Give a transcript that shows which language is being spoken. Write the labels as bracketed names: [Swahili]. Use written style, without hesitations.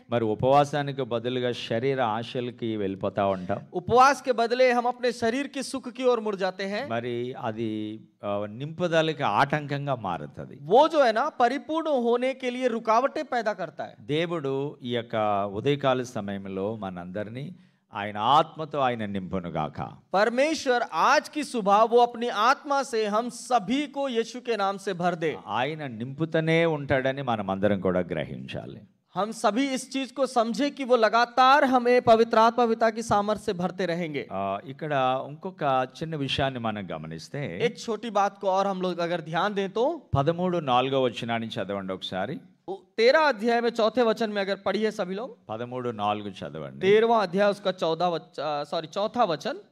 [Telugu] మరి ఉపవాసానికి బదులుగా శరీర ఆశలకి వెళ్ళిపోతా ఉంటాం. [Hindi] उपवास के बदले हम अपने शरीर के सुख की ओर मुड़ जाते हैं. [Telugu] మరి అది నింపుదలకి ఆటంకంగా మారుతుంది. [Hindi] वो जो है ना परिपूर्ण होने के लिए रुकावटें पैदा करता है. [Telugu] దేవుడు ఈ యొక్క ఉదయకాల సమయంలో మనందరినీ ఆయన ఆత్మతో ఆయన నింపునుగాక. [Hindi] परमेश्वर आज की सुबह वो अपनी आत्मा से हम सभी को यीशु के नाम से भर दे. [Telugu] ఆయన నింపుతూనే ఉంటాడని మనం అందరం కూడా గ్రహించాలి. [Hindi] हम सभी इस चीज को समझे कि वो लगातार हमें पवित्र आत्मा पिता की सामर्थ्य से भरते रहेंगे. [Telugu] ఇక్కడ ఇంకొక చిన్న విషయాన్ని మనం గమనిస్తే [Hindi] एक छोटी बात को और हम लोग अगर ध्यान दें तो [Telugu] 13:4 వచనాన్ని చదవండి ఒకసారి. [Hindi] 13 अध्याय में चौथे वचन में अगर पढ़िए सभी लोग. [Telugu] 13:4 చదవండి. [Hindi] 13वां अध्याय उसका चौथा वचन.